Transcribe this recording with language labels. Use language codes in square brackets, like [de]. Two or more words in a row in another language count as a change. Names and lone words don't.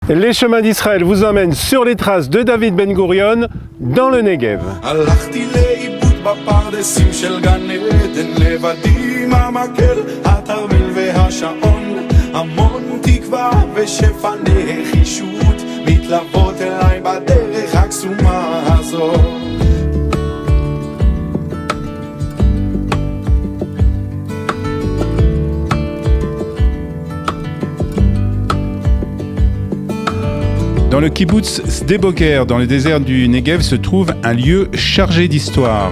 [fr] Les chemins d'Israël vous emmènent sur les traces de David Ben Gurion dans le Negev. [he] בפרדסים של גן עדן לבדי עם המקל, התרמיל והשעון, המון תקווה ושפע נחישות מתלוות אליי בדרך הקסומה הזאת. [fr] Dans le kibbutz Sde Boker, dans le désert du Negev, se trouve un lieu chargé d'histoire.